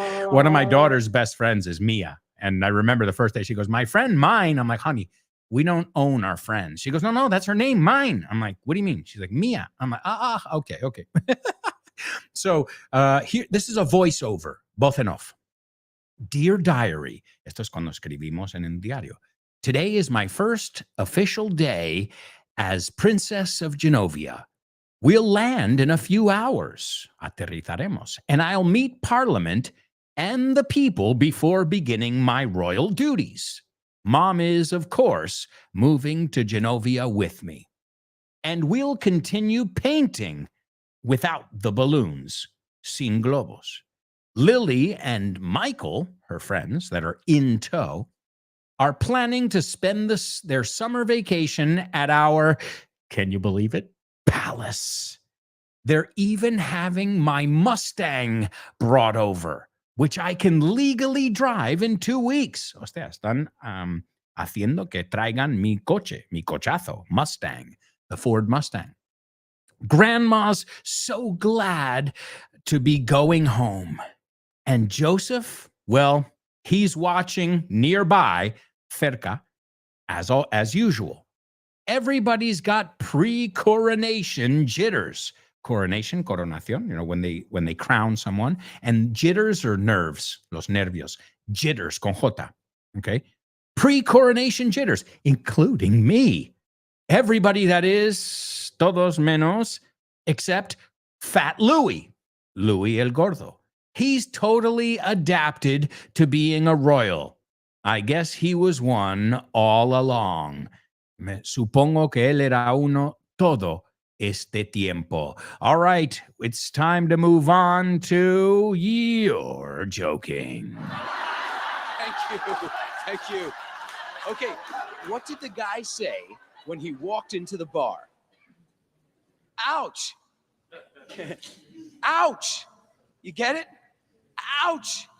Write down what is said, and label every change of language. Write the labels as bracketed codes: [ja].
[en] One of my daughter's best friends is Mia. And I remember the first day she goes, my friend, mine. I'm like, honey, we don't own our friends. She goes, no, that's her name, mine. I'm like, what do you mean? She's like, Mia. I'm like, okay. So here, this is a voiceover, [es] voz en off. [en] Dear Diary, [es] esto es cuando escribimos en el diario. [en] Today is my first official day as Princess of Genovia. We'll land in a few hours, aterrizaremos, and I'll meet Parliament and the people before beginning my royal duties. Mom is, of course, moving to Genovia with me. And we'll continue painting without the balloons, [es] sin globos. [en] Lily and Michael, her friends that are in tow, are planning to spend their summer vacation at our, can you believe it, palace. They're even having my Mustang brought over, which I can legally drive in 2 weeks. [es] O sea, están haciendo que traigan mi coche, mi cochazo, Mustang, [en] the Ford Mustang. Grandma's so glad to be going home. And Joseph, well, he's watching nearby, cerca, as usual. Everybody's got pre-coronation jitters. Coronation, coronación, you know, when they crown someone. And jitters are nerves, [es] los nervios. [en] Jitters, [es] con J, [en] okay? Pre-coronation jitters, including me. Everybody that is, [es] todos menos, [en] except Fat Louis, Louis el Gordo. He's totally adapted to being a royal. I guess he was one all along. [es] Supongo que él era uno todo este tiempo. [en] All right, it's time to move on to You're Joking. Thank you. Okay, what did the guy say when he walked into the bar? Ouch. Ouch. You get it? Ouch.